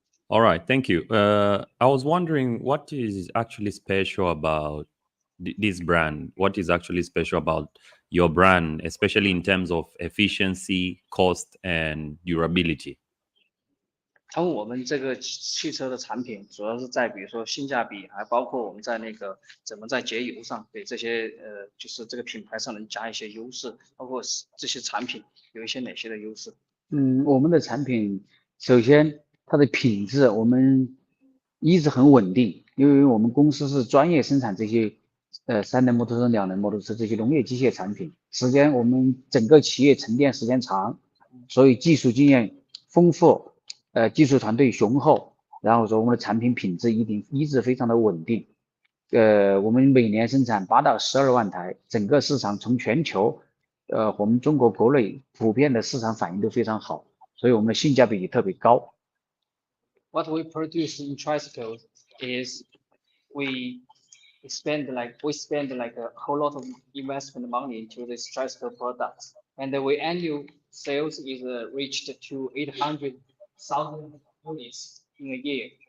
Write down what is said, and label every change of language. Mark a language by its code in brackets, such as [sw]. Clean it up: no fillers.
[en] All right. Thank you. I was wondering what is actually special about this brand? What is actually special about your brand, especially in terms of efficiency, cost, and durability? [zh] 他问我们这个汽车的产品主要是在比如说性价比，还包括我们在那个怎么在节油上给这些就是这个品牌上能加一些优势，包括这些产品有一些哪些的优势？我们的产品首先它的品质我们一直很稳定，因为我们公司是专业生产这些三轮摩托车、两轮摩托车这些农业机械产品，我们整个企业沉淀时间长，所以技术经验丰富，技术团队雄厚，然后说我们的产品品质一直非常的稳定。我们每年生产8到12万台，整个市场从全球，我们中国国内普遍的市场反应都非常好，所以我们的性价比也特别高。 [en] What we produce in tricycles is we spend like a whole lot of investment money into this tricycle products, and we annual sales is reached to 800,000 units in a year.